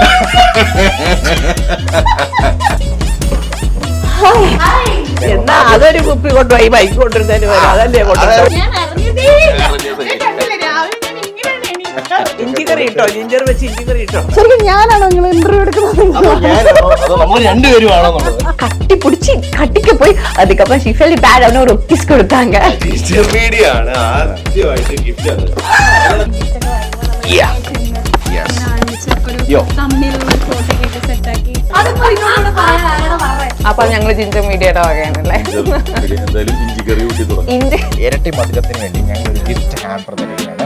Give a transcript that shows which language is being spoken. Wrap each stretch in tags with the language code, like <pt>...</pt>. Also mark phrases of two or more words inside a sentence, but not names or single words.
<ml>എന്നാ അതൊരു കുപ്പി കൊണ്ടുപോയി ബൈക്ക് കൊണ്ടിരുന്നതിന് വരാം. അതല്ലേ കൊണ്ടുവന്നത്? ഇഞ്ചി കറി ഇട്ടോ, ജിഞ്ചർ വെച്ച് ഇഞ്ചി കറി ഇട്ടോ. ശരിക്കും ഞാനാണോ നിങ്ങൾ ഇന്റർവ്യൂ എടുക്കുന്നത്? രണ്ടുപേരുമാണോ?</ml> <ta>கட்டி பிடிச்சி கட்டிக்க போய் அதுக்கப்புறம்</ta> <en>she felt bad</en> <ta>அவனு ஒரு கிஸ் கொடுத்தாங்க.</ta> <ml>ആണ് ആദ്യമായിട്ട് ഗിഫ്റ്റ് അപ്പൊ ഞങ്ങള് ജിഞ്ചർ മീഡിയയുടെ വകയാണല്ലേ. ഇരട്ടി മധുരത്തിന് വേണ്ടി ഞങ്ങൾ ഒരു ഗിഫ്റ്റ് ഹാമ്പർ തരികയാണ്.</ml>